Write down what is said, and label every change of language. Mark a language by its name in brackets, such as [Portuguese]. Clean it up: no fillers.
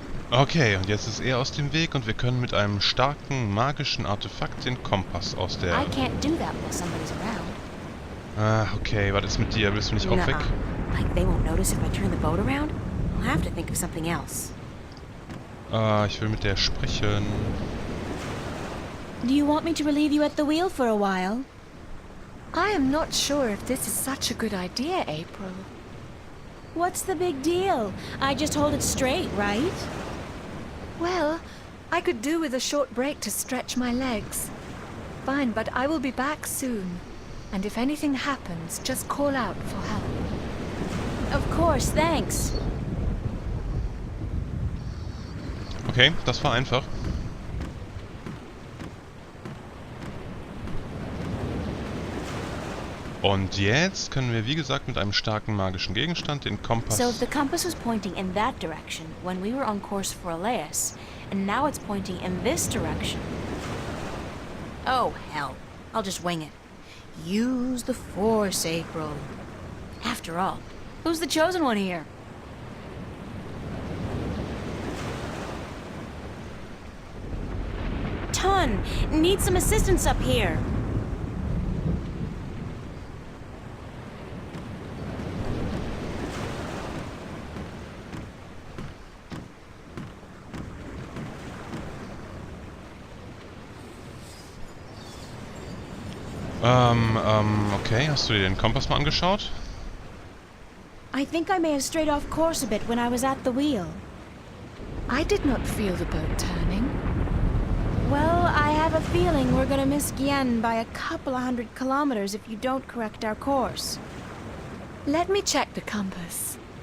[German] Okay, und jetzt ist er aus dem Weg und wir können mit einem starken magischen Artefakt den Kompass aus der... [English] I can't do that while somebody's around. [German] Ah, okay, was ist mit dir? Bist du nicht auch weg? [English] Like they won't notice if I turn the boat around? I'll have to think of something else. [German] Ich will mit der sprechen. [English] Do you want me to relieve you at the wheel for a while? I am not sure if this is such a good idea, April. What's the big deal? I just hold it straight, right? Well, I could do with a short break to stretch my legs. Fine, but I will be back soon. And if anything happens, just call out for help. Of course, thanks. [German] Okay, das war einfach. Und jetzt können wir, wie gesagt, mit einem starken magischen Gegenstand den Kompass... [English] So if the compass was pointing in that direction when we were on course for Elias, and now it's pointing in this direction... Oh, hell. I'll just wing it. Use the Force, April. After all, who's the chosen one here? Tun! Need some assistance up here! [German] Okay, hast du dir den Kompass mal angeschaut? [English] I think I may have strayed off course a bit when I was at the wheel. I did not feel the boat turning. Well, I have a feeling we're gonna miss Gien by a couple of 100 kilometers if you don't correct our course. Let me check the compass.